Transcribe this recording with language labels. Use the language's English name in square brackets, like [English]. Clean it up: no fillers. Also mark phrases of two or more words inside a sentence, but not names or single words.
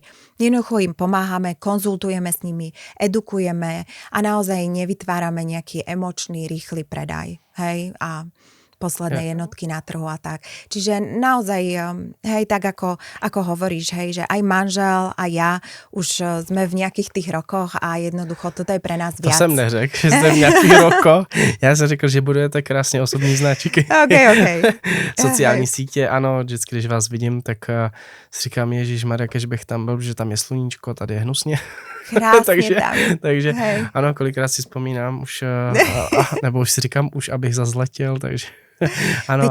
[Slovak] Jednoducho im pomáhame, konzultujeme s nimi, edukujeme a naozaj nevytvárame nejaký emočný, rýchly predaj. Hej, a posledné jednotky na trhu a tak. Čiže naozaj, hej, tak ako hovoríš, hej, že aj manžel a ja už sme v nejakých tých rokoch a jednoducho toto je pre nás viac. [Czech] To jsem neřekl, že jste v nějakých rokoch. Já jsem řekl, že budujete krásně osobní značky. Okay. Sociální sítě, ano, vždycky, když vás vidím, tak si říkám, ježišmarja, kež bych tam byl, že tam je sluníčko, tady je hnusně. Krásně takže ano, kolikrát si vzpomínám už, nebo už si říkám, už abych zazletěl, takže ano,